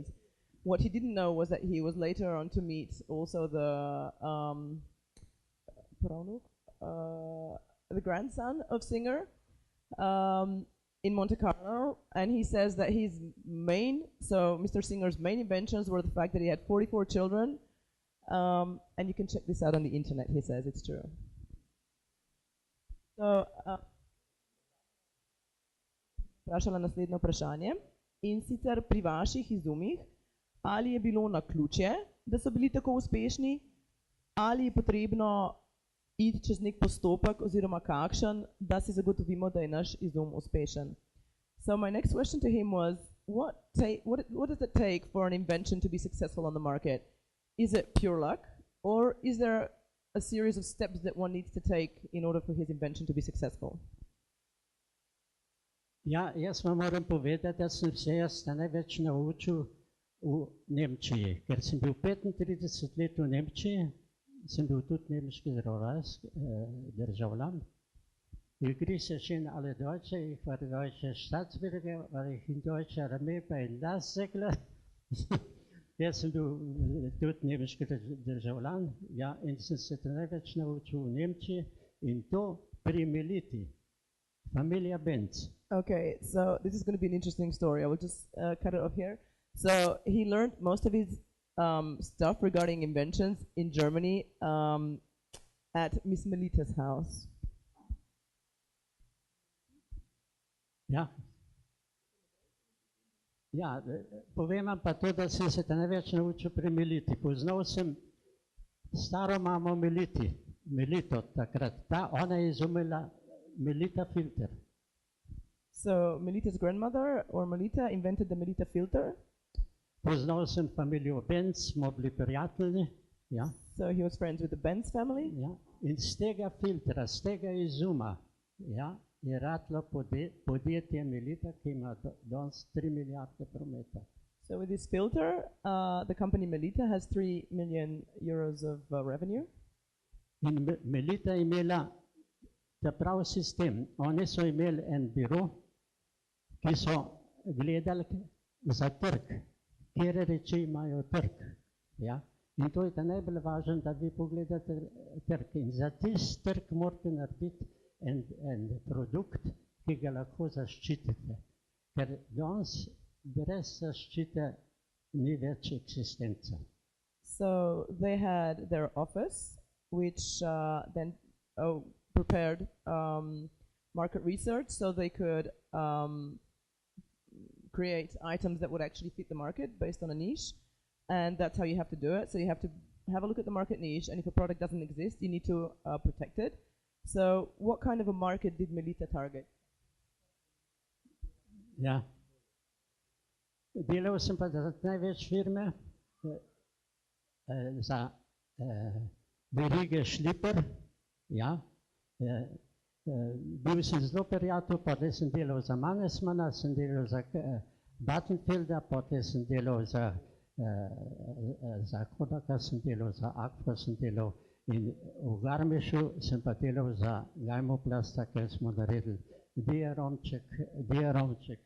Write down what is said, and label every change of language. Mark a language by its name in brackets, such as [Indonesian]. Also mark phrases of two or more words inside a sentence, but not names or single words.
[English] What he didn't know was that he was later on to meet also the grandson of Singer in Monte Carlo, and he says that so Mr. Singer's main inventions were the fact that he had 44 children, and you can check this out on the internet, he says, it's true. So, [Slovenian] vprašala naslednje vprašanje, in sicer pri vaših izumih, ali je bilo naključje, da so bili tako uspešni, ali je potrebno iti čez nek postopek oziroma kakšen, da si zagotovimo, da je naš izum uspešen. [English] So my next question to him was, what does it take for an invention to be successful on the market? Is it pure luck, or is there a series of steps that one needs to take in order for his invention to be successful? [Slovenian] Ja, jaz vam moram povedati, da sem se jaz največ naučil v Nemčiji, ker sem bil 35 let v Nemčiji, sem bil tudi nemški državljan. [German] Ich grüße schön alle Deutsche, ich war deutscher Staatsbürger, war ich in deutscher Armee bei Nasegler. [Slovenian] Jaz sem bil tudi nemški državljan, ja, in sem se največ naučil v Nemčiji in to pri Meleti, familia Benz. [English] Okay, so this is going to be an interesting story. I will just cut it off here. So he learned most of his stuff regarding inventions in Germany at Miss Melita's house. [Slovenian] Ja. Ja, povem vam pa to, da sem se te največ naučil pri Meliti. Poznal sem staro mamo Melito takrat. Ona je izumila Maleta Filter. [English] So Melita's grandmother or Maleta invented the Maleta Filter. [Slovenian] Poznal sem familijo Benz, smo bili prijatelji. Ja. [English] So he was friends with the Benz family. [Slovenian] Ja. In z tega filtra, z tega izuma, ja, je ratlo podjetje Maleta, ki ima danes 3 milijarde prometa. [English] So with this filter, the company Maleta has 3 million euros of revenue. [Slovenian] In Maleta je imela ta prav sistem. Oni so imeli en biro, ki so gledali za trg, kjer reči imajo trg. Ja? In to je ta najbolj važno, da vi pogledate trg. In za tisti trg morate narediti en produkt, ki ga lahko zaščitite. Ker danes brez zaščite ni več eksistenca. [English] So they had their office, which then prepared market research so they could create items that would actually fit the market based on a niche. And that's how you have to do it. So you have to have a look at the market niche, and if a product doesn't exist, you need to protect it. So what kind of a market did Maleta target? [Slovenian] Ja. Delal sem pa za največ firme, za verige Šliper. Ja. Bil sem zelo prijatelj, potem sem delal za Mannesmana, sem delal za Battenfelda, potem sem delal za Kodaka, sem delal za Akvo, sem delal in v Garmišu sem pa delal za Gajmoplasta, ker smo naredili diaromček.